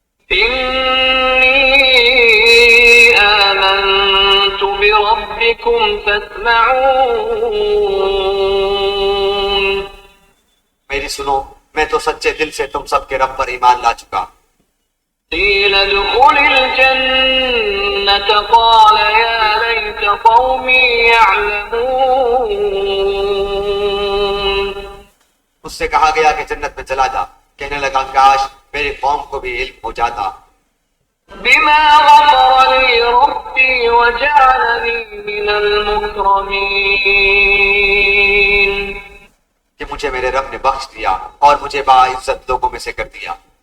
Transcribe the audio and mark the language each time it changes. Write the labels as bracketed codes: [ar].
[ar] إني آمنت بربكم فاسمعون. [ur] میری سنو، میں تو سچے دل سے تم سب کے رب پر ایمان لا چکا. [ar] قيل ادخل الجنة قال يا ليت قومي يعلمون. [ur] اس سے کہا گیا کہ جنت میں چلا جا. کہنے لگا کاش میری قوم کو بھی علم ہو جاتا. [ar] بما غفر لي ربي وجعلني من المكرمين. [ur] کہ مجھے میرے رب نے بخش دیا اور مجھے باعزت لوگوں میں سے کر دیا.